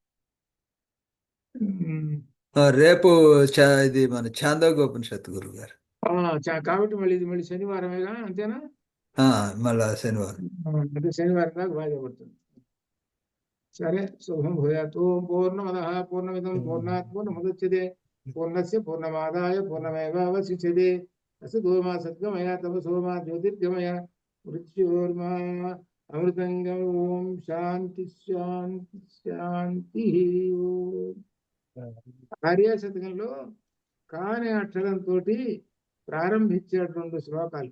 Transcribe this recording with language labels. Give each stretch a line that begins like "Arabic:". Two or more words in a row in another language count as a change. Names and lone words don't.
Telugu: రేపు ఇది మన ఛాందోగ్యోపనిషత్తు గురువు గారు. కాబట్టి మళ్ళీ శనివారమేగా, అంతేనా? మళ్ళా శనివారం. అంటే శనివారం దాకా వాయిదా పడుతుంది. సరే,
Sanskrit: శుభం భూయాత్. ఓం పూర్ణమద పూర్ణమిదం పూర్ణాత్ పూర్ణముదచ్యతే పూర్ణస్య పూర్ణమాదాయ పూర్ణమేవావశిష్యతే. అసతో మా సద్గమయ తమసో మా జ్యోతిర్గమయ మృత్యోర్మా అమృతంగం. ఓం శాంతి శాంతి శాంతి.
Telugu: ఆర్యాశతకంలో కాని అక్షరంతో ప్రారంభించేటువంటి శ్లోకాలు.